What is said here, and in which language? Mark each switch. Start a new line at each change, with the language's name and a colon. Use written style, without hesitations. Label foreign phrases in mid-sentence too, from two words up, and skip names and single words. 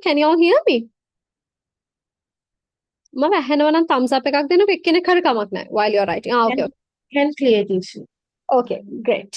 English: Can you all hear me?
Sinhala: මම ඇහෙනවා නම්
English: thumbs up
Sinhala: එකක් දෙන්නකෝ එක්කෙනෙක් හරි කමක් නැහැ
English: while you're writing. Okay, okay. Can clear it issue. Okay, great.